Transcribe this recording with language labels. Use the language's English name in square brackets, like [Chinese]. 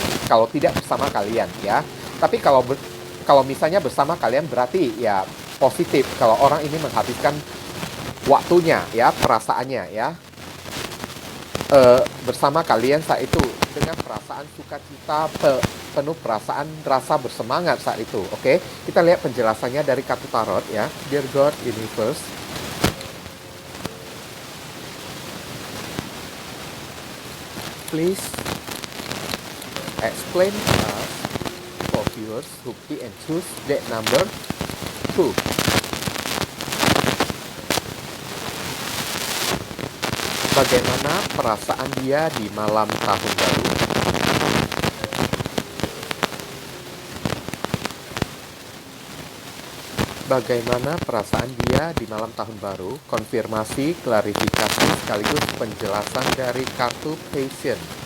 [Indonesian] Kalau tidak bersama kalian ya. Tapi kalau misalnya bersama kalian berarti ya positif kalau orang ini menghabiskan waktunya ya, perasaannya ya, bersama kalian saat itu dengan perasaan sukacita, penuh perasaan rasa bersemangat saat itu, oke? Kita lihat penjelasannya dari kartu tarot ya. [English] Dear God Universe, please explain to us for viewers who pick and choose deck number 2. [Indonesian] Bagaimana perasaan dia di malam tahun baru? Bagaimana perasaan dia di malam tahun baru? Konfirmasi, klarifikasi, sekaligus penjelasan dari kartu Patient.